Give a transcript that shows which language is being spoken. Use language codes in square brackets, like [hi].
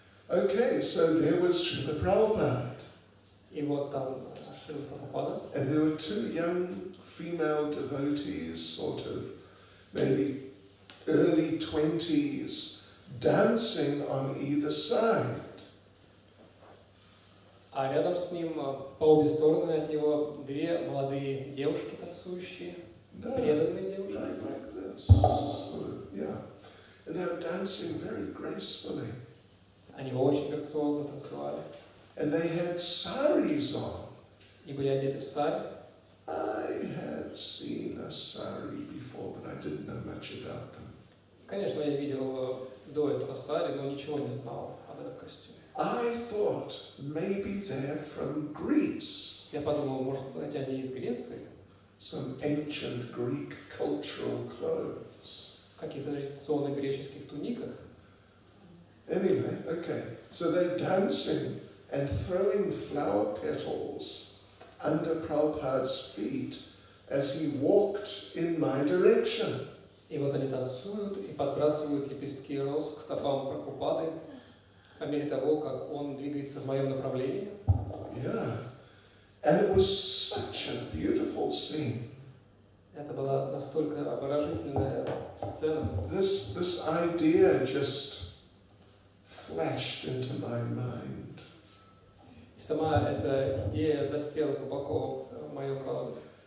[en] okay, so there was Srila Prabhupada. [ru] и вот там Шрила Прабхупада. [en] And there were two young female devotees, sort of maybe early 20s, dancing on either side. [ru] А рядом с ним, по обе стороны от него, две молодые девушки танцующие, преданные девушки. [en] Like this, sort of, yeah. And they were dancing very gracefully. [ru] Они очень грациозно танцевали. [en] And they had saris on. [ru] И были одеты в сари. [en] I had seen a sari before, but I didn't know much about them. [ru] Конечно, я видел до этого сари, но ничего не знал об этом костюме. [en] I thought maybe they're from Greece. [ru] Я подумал, может быть, они из Греции? [en] Some ancient Greek cultural clothes. [ru] В каких-то традиционных греческих туниках. [en] Anyway, okay. So they're dancing and throwing flower petals under Prabhupada's feet as he walked in my direction. [ru] И вот они танцуют и подбрасывают лепестки роз к стопам Прабхупады по мере того, как он двигается в моем направлении. [en] Yeah. And it was such a beautiful scene. [ru] Это была настолько обворожительная сцена. [en] This idea just flashed into my mind. [ru] И сама эта идея засела глубоко в моем разуме.